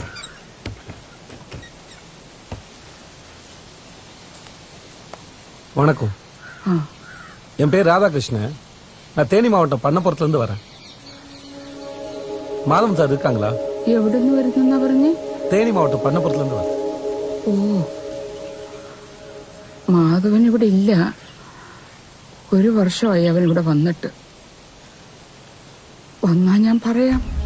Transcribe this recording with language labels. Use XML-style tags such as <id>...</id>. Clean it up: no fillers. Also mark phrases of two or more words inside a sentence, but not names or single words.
<ta>வணக்கம். என் பேர் ராதாகிருஷ்ணன். நான் தேனி மாவட்டம் பண்ணப்புறத்துல இருந்து வரேன். மாதவன் சார் இருக்காங்களா?</ta> <ml>എവിടുന്ന് വരുന്ന പറഞ്ഞേ?</ml> <ta>தேனி மாவட்டம் பண்ணப்புறத்துல இருந்து வரேன்.</ta> <ml>ഓ, മാധവൻ ഇവിടെ ഇല്ല. ഒരു വർഷമായി അവൻ ഇവിടെ വന്നിട്ട്. വന്നാ ഞാൻ പറയാം.</ml>